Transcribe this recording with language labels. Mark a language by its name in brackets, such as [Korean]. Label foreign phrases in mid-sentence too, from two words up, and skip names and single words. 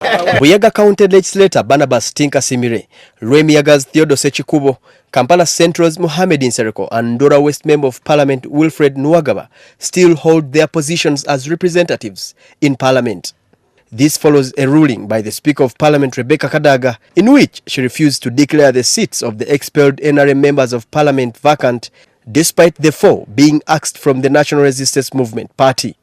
[English] Buyaga County Legislator Barnabas Tinka Simire, Rwemiaga's Theodore Sechikubo, Kampala Central's Mohamed Insereko and Ndora West Member of Parliament Wilfred Nwagaba still hold their positions as representatives in Parliament. This follows a ruling by the Speaker of Parliament Rebecca Kadaga in which she refused to declare the seats of the expelled NRM members of Parliament vacant despite the 4 being axed from the National Resistance Movement Party.